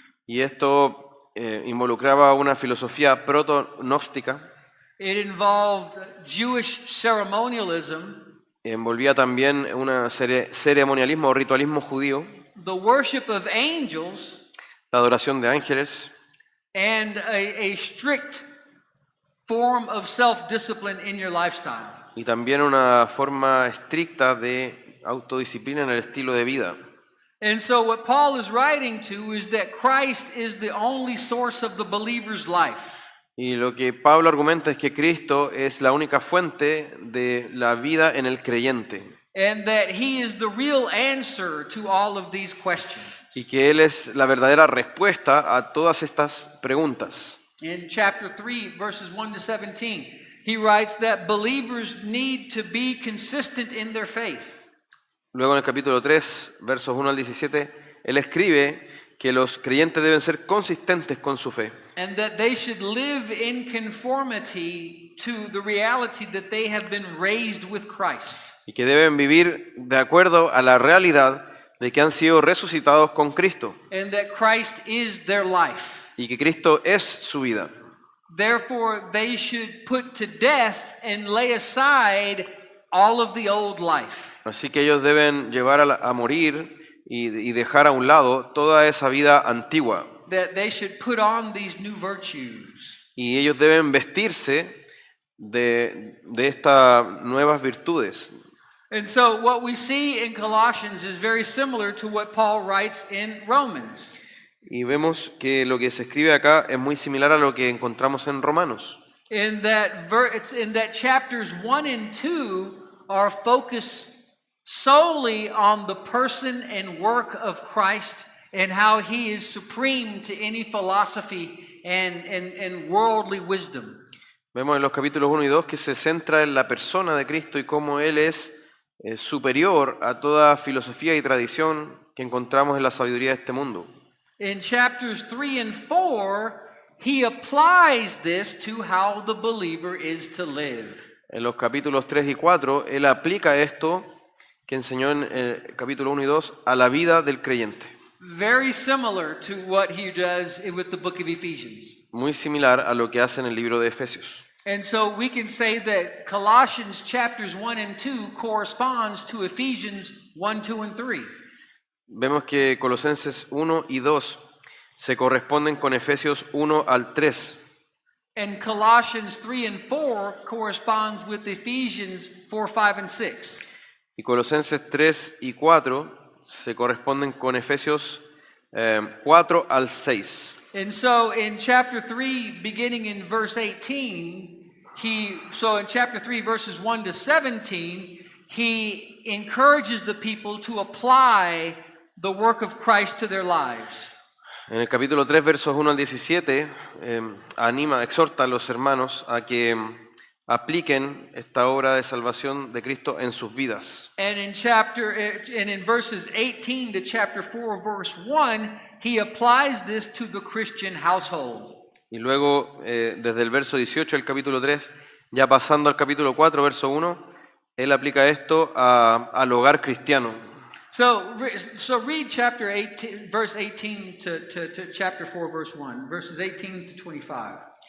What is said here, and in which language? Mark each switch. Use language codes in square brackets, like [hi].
[es] Y esto involucraba una filosofía proto-gnóstica, [en] It involved Jewish ceremonialism, [es] envolvía también un ceremonialismo o ritualismo judío, [en] the worship of angels, [es] la adoración de ángeles [en] and a strict form of self-discipline in your lifestyle. [es] y también una forma estricta de autodisciplina en el estilo de vida. [en] And so what Paul is writing to is that Christ is the only source of the believer's life. [es] Y lo que Pablo argumenta es que Cristo es la única fuente de la vida en el creyente [en] And that he is the real answer to all of these questions. [es] y que Él es la verdadera respuesta a todas estas preguntas. [en] In chapter 3, verses 1 to 17, he writes that believers need to be consistent in their faith. [es] Luego en el capítulo 3, versos 1 al 17, Él escribe que los creyentes deben ser consistentes con su fe [en] And that they should live in conformity to the reality that they have been raised with Christ. [es] y que deben vivir de acuerdo a la realidad de que han sido resucitados con Cristo [en] And that Christ is their life. [es] y que Cristo es su vida. [en] Therefore, they should put to death and lay aside all of the old life. [es] Así que ellos deben llevar a morir y dejar a un lado toda esa vida antigua. [en] That they should put on these new virtues. [es] Y ellos deben vestirse de estas nuevas virtudes. [en] And so what we see in Colossians is very similar to what Paul writes in Romans. [es] Y vemos que lo que se escribe acá es muy similar a lo que encontramos en Romanos. [en] In that chapters 1 and 2 are focused solely on the person and work of Christ and how he is supreme to any philosophy and worldly wisdom. [es] Vemos en los capítulos 1 y 2 que se centra en la persona de Cristo y cómo Él es superior a toda filosofía y tradición que encontramos en la sabiduría de este mundo. [en] In chapters 3 and 4, he applies this to how the believer is to live. [es] En los capítulos 3 y 4, Él aplica esto que enseñó en el capítulo 1 y 2 a la vida del creyente. [en] Very similar to what he does with the book of Ephesians. [es] Muy similar a lo que hace en el libro de Efesios. [en] And so we can say that Colossians chapters 1 and 2 corresponds to Ephesians 1, 2, and 3. [es] Vemos que Colosenses 1 y 2 se corresponden con Efesios 1 al 3. [en] And Colossians 3 and 4 corresponds with Ephesians 4, 5, and 6. [es] Y Colosenses 3 y 4 se corresponden con Efesios 4 al 6. [en] And so in chapter 3, beginning in verse 18, in chapter 3, verses 1 to 17, he encourages the people to apply the work of Christ to their lives. [es] En el capítulo 3, versos 1 al 17, exhorta a los hermanos a que apliquen esta obra de salvación de Cristo en sus vidas. [en] And in verses 18 to chapter 4, verse 1, he applies this to the Christian household. [es] Y luego, desde el verso 18 del capítulo 3, ya pasando al capítulo 4, verso 1, él aplica esto al hogar cristiano. [en] So read chapter 18, verse 18 to chapter 4, verse 1, verses 18 to 25.